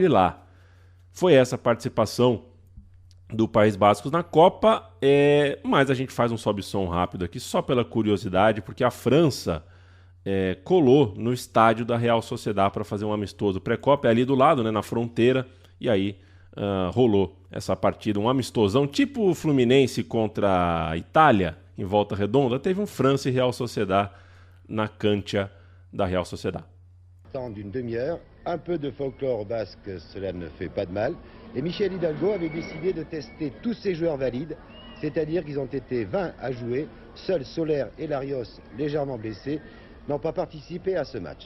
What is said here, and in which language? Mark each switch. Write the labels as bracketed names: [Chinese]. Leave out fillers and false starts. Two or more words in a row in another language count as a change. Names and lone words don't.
[Portuguese] lá, foi essa a participação do País Basco na Copa, mas a gente faz um sobe-som rápido aqui, só pela curiosidade, porque a França colou no estádio da Real Sociedad para fazer um amistoso pré-Copa, é ali do lado, né, na fronteira, e aí rolou essa partida, um amistosão, tipo o Fluminense contra a Itália, em Volta Redonda, teve um França e Real Sociedad na cancha da Real Sociedad. [French] D'une demi-heure, un peu de folklore basque, cela ne fait pas de mal. Et Michel Hidalgo avait décidé de tester tous ses joueurs valides, c'est-à-dire qu'ils ont été 20 à jouer. Seuls Soler et Larios, légèrement blessés, n'ont pas participé à ce match.